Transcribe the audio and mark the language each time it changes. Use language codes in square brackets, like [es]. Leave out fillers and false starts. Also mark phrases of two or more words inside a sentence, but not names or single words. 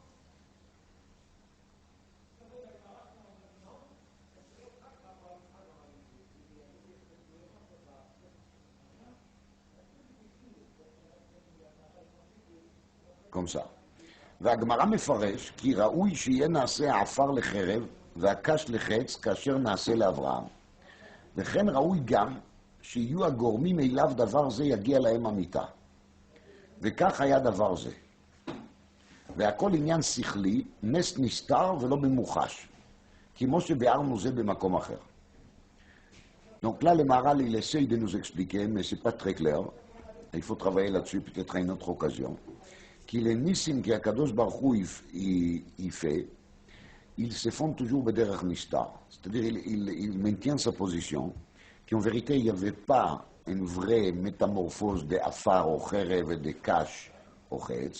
[fr] comme ça. [he] והגמרא מפרש כי ראוי שיהיה נעשה העפר לחרב והקש לחץ כאשר נעשה לאברהם. וכן ראוי גם שיהיו הגורמים אליו דבר זה יגיע להם המיתה. וכך היה דבר זה. והכל עניין שכלי, נס נסתר ולא במוחש, כמו שביארנו זה במקום אחר. [fr] Donc là, le Maharal, il essaye de nous expliquer, mais c'est pas très clair. Il faut travailler là-dessus peut-être à une autre occasion. Qu'il est Nissim qui [he] הקדוש ברוך הוא [fr] il fait, ils se font toujours [he] בדרך נסתר. [fr] C'est-à-dire il maintient sa position, qu'en vérité il n'y avait pas une vraie métamorphose de Afar au Cherev et de Kash au Chetz.